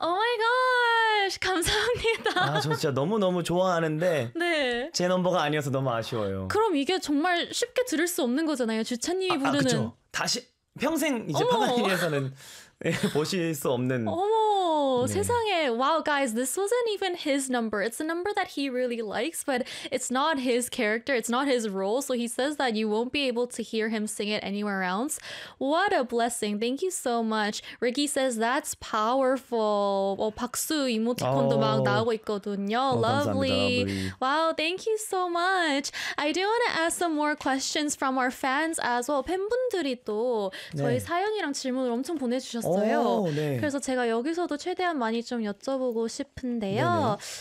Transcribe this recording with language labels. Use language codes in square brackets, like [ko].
[ko] 오 마이 갓. 감사합니다. 아, 저 진짜 너무너무 좋아하는데 네. 제 넘버가 아니어서 너무 아쉬워요. 그럼 이게 정말 쉽게 들을 수 없는 거잖아요. 주찬님이 부르는. 아, 그렇죠. 다시 평생 이제 파가니에서는 보실 수 없는. 어머, 네. 세상에. [en] Wow, guys, this wasn't even his number. It's a number that he really likes, but it's not his character. It's not his role. So he says that you won't be able to hear him sing it anywhere else. What a blessing. Thank you so much. Ricky says that's powerful. [ko] 어, 박수 이모티콘도 oh. 막 나오고 있거든요. [en] Oh, Lovely. [ko] 감사합니다, [en] wow, thank you so much. I do want to ask some more questions from our fans as well. [ko] 팬분들이 또 네. 저희 사연이랑 질문을 엄청 보내주셨어요. 오, 네. 그래서 제가 여기서도 최대한 많이 좀 여쭤보고 싶은데요.